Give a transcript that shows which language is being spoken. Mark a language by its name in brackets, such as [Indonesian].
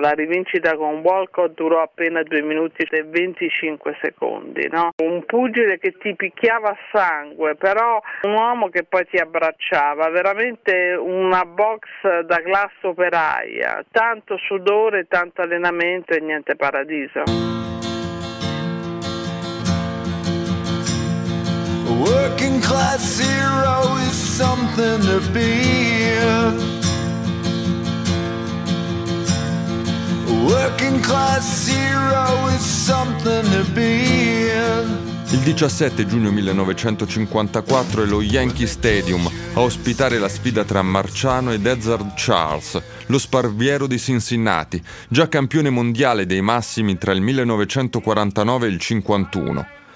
[Italian] La rivincita con Walcott durò appena 2 minuti e 25 secondi, no? Un pugile che ti picchiava a sangue, però un uomo che poi ti abbracciava, veramente una box da classe operaia, tanto sudore, tanto allenamento e niente paradiso. [English] Working class hero is something to be. Working class hero is something to be. [Italian] Il 17 giugno 1954 è lo Yankee Stadium a ospitare la sfida tra Marciano ed Ezzard Charles, lo sparviero di Cincinnati, già campione mondiale dei massimi tra il 1949 e il 51.